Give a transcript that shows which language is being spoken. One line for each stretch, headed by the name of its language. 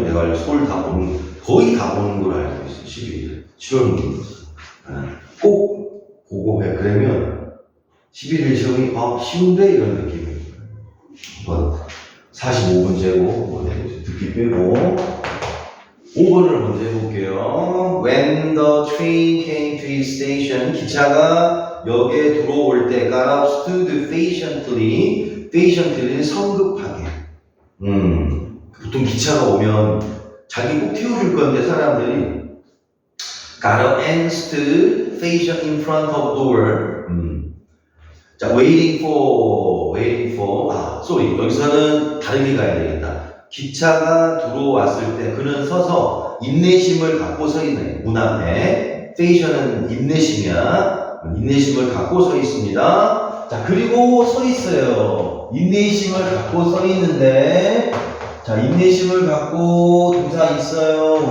Korean: 내가 서울 다 보는, 거의 다 보는 걸 알고 있어. 12일. 7월 모의고사. 꼭 보고 해. 그러면 11일 시험이 쉬운데 이런 느낌이 뭐 45분째고 뭐 듣기 빼고 5번을 먼저 해볼게요.
English: When the train came to the station,
Korean: 기차가 역에 들어올 때
English: got up, stood patiently.
Korean: patiently는 성급하게. 보통 기차가 오면 자기 꼭 태워줄 건데 사람들이
English: got up and stood patient in front of door.
Korean: 자,
English: waiting for. sorry.
Korean: 여기서는 다르게 가야 되겠다. 기차가 들어왔을 때 그는 서서 인내심을 갖고 서 있네. 문 앞에. patient은 인내심이야. 인내심을 갖고 서 있습니다. 자, 그리고 서 있어요. 인내심을 갖고 서 있는데, 자, 인내심을 갖고 동사 있어요.